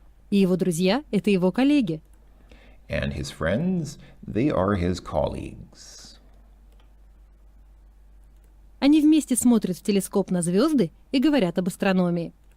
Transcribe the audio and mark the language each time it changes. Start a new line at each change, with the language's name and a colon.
Russian: И его друзья – это его коллеги.
English: And his friends, they are his colleagues.
Russian: Они вместе смотрят в телескоп на звезды и говорят об астрономии.